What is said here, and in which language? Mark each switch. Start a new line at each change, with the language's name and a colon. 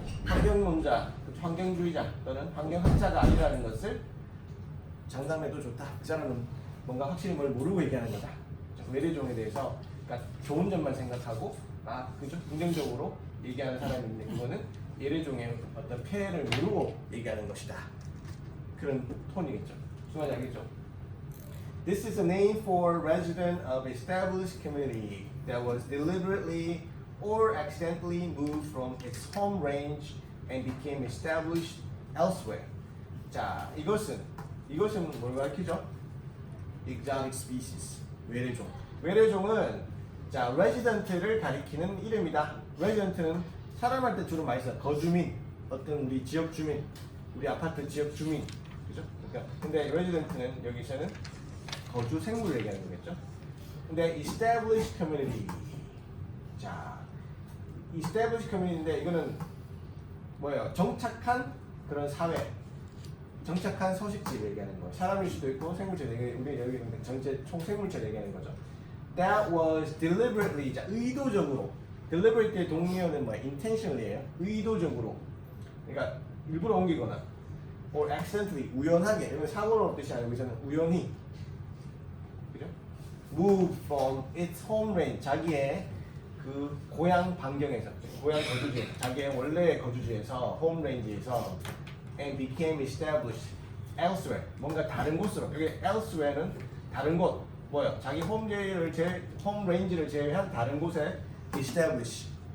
Korean: 환경론자, 환경주의자 또는 환경학자가 아니라는 것을 장담해도 좋다. 그 사람은 뭔가 확실히 뭘 모르고 얘기하는 거다. 외래종에 대해서 그러니까 좋은 점만 생각하고 그죠? 긍정적으로 얘기하는 사람인데 그거는 외래종의 어떤 폐해를 모르고 얘기하는 것이다. 그런 톤이겠죠. 무슨 말인지 알겠죠?
English: This is a name for resident of established community that was deliberately or accidentally moved from its home range and became established elsewhere.
Korean: 자, 이것은 뭘 가리키죠?
English: Exotic species, 외래종.
Korean: 외래종은 자, resident를 가리키는 이름이다. resident는 사람할 때 주로 많이 써요. 거주민, 어떤 우리 지역 주민, 우리 아파트 지역 주민, 그죠? 그러니까 근데 resident는 여기서는 거주 생물을 얘기하는 거겠죠?
English: 근데 established community.
Korean: 자, established community인데 이거는 뭐예요? 정착한 그런 사회. 정착한 서식지를 얘기하는 거예요. 사람일 수도 있고 생물체 우리 여기 전체 총생물체를 얘기하는 거죠.
English: That was deliberately,
Korean: 자, 의도적으로. deliberately 동의어는 뭐야? intentionally예요. 의도적으로. 그러니까 일부러 옮기거나
English: or accidentally
Korean: 우연하게. 이건 사고로 뜻이 아니고 여기서는 우연히. 그죠?
English: Move from its home range.
Korean: 자기의 그 고향 반경에서, 고향 거주지, 자기의 원래의 거주지에서 home range에서
English: and became established elsewhere.
Korean: 뭔가 다른 곳으로. 여기 elsewhere는 다른 곳. 뭐요? 자기 홈 range를 제외한 다른 곳에 establish.